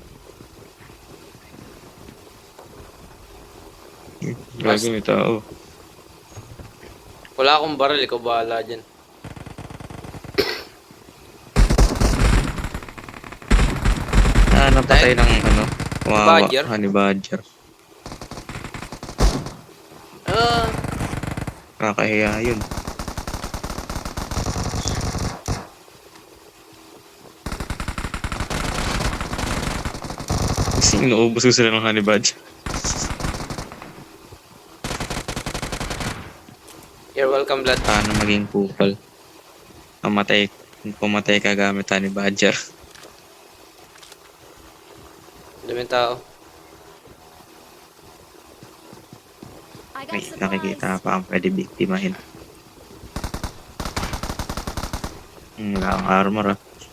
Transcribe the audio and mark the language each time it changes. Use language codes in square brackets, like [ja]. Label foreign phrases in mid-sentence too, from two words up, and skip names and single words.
[tl] Lagi may tao. Wala akong baril, ikaw bahala dyan. Napatay ng ano, wawa, Badger? honey badger. Ah, Kakahiya yun. Kasi inuubos ko sila ng honey badger. [en] you're welcome, blood. [tl] Paano maging kupal? Pumatay ka gamit honey badger. Daming tao. [en] I got [tl] May supplies. nakikita pa ang pwede biktimahin. Wala akong armor ah.